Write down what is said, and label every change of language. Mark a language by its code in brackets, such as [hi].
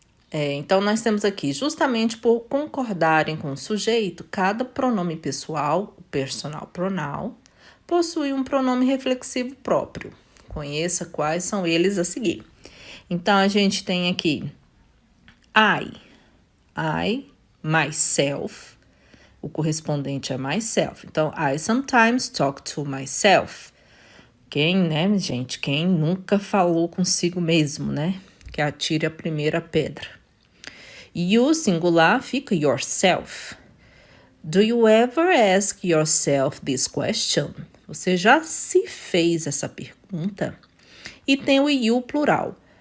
[pt] Então, nós temos aqui, justamente por concordarem com o sujeito, cada pronome pessoal, o personal pronoun, possui um pronome reflexivo próprio. Conheça quais são eles a seguir. Então, a gente tem aqui I, myself, o correspondente é myself. [en] Então, I sometimes talk to myself. [pt] Quem, né, gente? Quem nunca falou consigo mesmo, né? Que atire a primeira pedra. [en] You, singular, [pt] fica [en] yourself. Do you ever ask yourself this question? [pt] Você já se fez essa pergunta? E tem o you, plural.